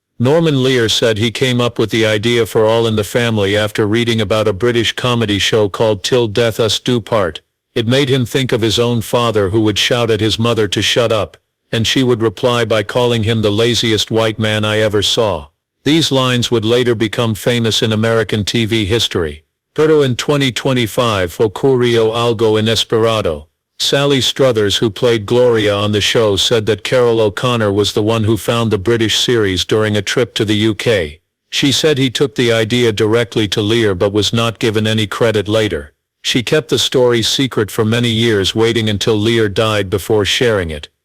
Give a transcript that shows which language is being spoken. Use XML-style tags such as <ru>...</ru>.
<en>Norman Lear said he came up with the idea for All in the Family after reading about a British comedy show called Till Death Us Do Part. It made him think of his own father, who would shout at his mother to shut up, and she would reply by calling him the laziest white man I ever saw. These lines would later become famous in American TV history.</en> <es>Pero in 2025 ocurrió algo inesperado.</es> <en>Sally Struthers, who played Gloria on the show, said that Carol O'Connor was the one who found the British series during a trip to the UK. She said he took the idea directly to Lear but was not given any credit later. She kept the story secret for many years, waiting until Lear died before sharing it.</en>